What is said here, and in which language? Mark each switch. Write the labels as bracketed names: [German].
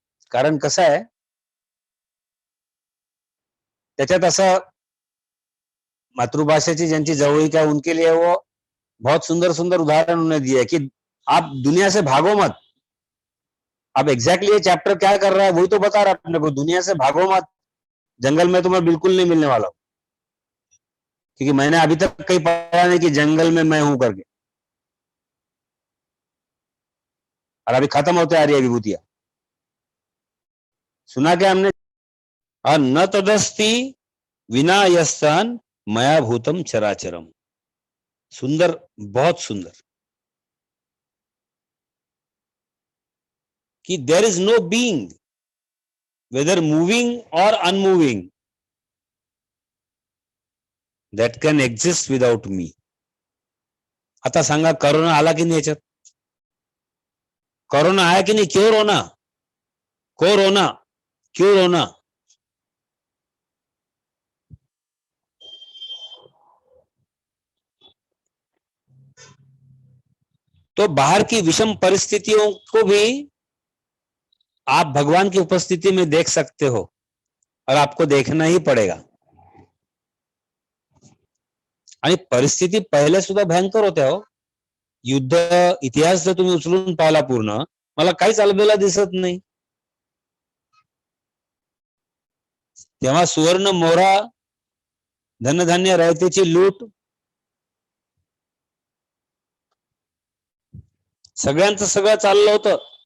[Marathi] कारण कसं आहे, त्याच्यात असं मातृभाषेची ज्यांची जवळीक [Hindi] है उनके लिए वो बहुत सुंदर सुंदर उदाहरण उन्होंने दिए कि आप दुनिया से भागो मत. अब एग्जैक्टली ये चैप्टर क्या कर रहा है वही तो बता रहा है अपने को. दुनिया से भागो मत, जंगल में तुम्हें बिल्कुल नहीं मिलने वाला. क्योंकि मैंने अभी तक कहीं पढ़ा नहीं कि जंगल में मैं हूं करके. और अभी खत्म होते आ रही है विभूतियां. सुना क्या हमने? और [Sanskrit] न तदस्ति विना यस्तान मया भूतम चराचरम. [Hindi] सुंदर, बहुत सुंदर. [English] कि there is no being whether moving or unmoving that can exist without me. [Marathi] आता सांगा, कोरोना आला की नाही याच्यात? [Hindi] कोरोना आया कि नहीं? क्यों रोना? कोरोना क्यों रोना? तो बाहर की विषम परिस्थितियों को भी आप भगवान की उपस्थिति में देख सकते हो, और आपको देखना ही पडेगा. [Marathi] आणि परिस्थिती पहिले सुद्धा भयंकर होत्या हो. युद्ध इतिहास जर तुम्ही उचलून पाहिला पूर्ण, मला काहीच अलबेला दिसत नाही. तेव्हा सुवर्ण मोहरा, धनधान्य रयतेची लूट, सगळ्यांचं सगळं चाललं होतं.